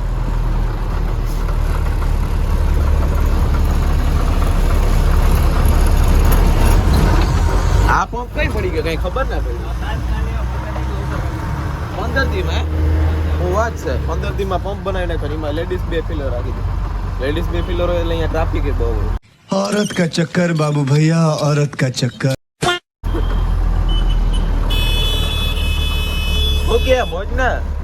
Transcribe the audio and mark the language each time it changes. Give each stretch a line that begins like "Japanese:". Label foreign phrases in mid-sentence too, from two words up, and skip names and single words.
Gujarati: આ પંપ કઈ પડી ગયો કઈ ખબર ના પડી. 15 દીમાં હું વાત છે 15 દીમાં પંપ બનાવીને કરી એમાં લેડીઝ 2 પિલર રાખી દીધી. લેડીઝ 2 પિલર હોય એટલે અહીંયા ટ્રાફિક બહુ હોય.
Hindi: औरत का चक्कर बाबू भैया, औरत का चक्कर.
Gujarati: ઓકે મોજ ના.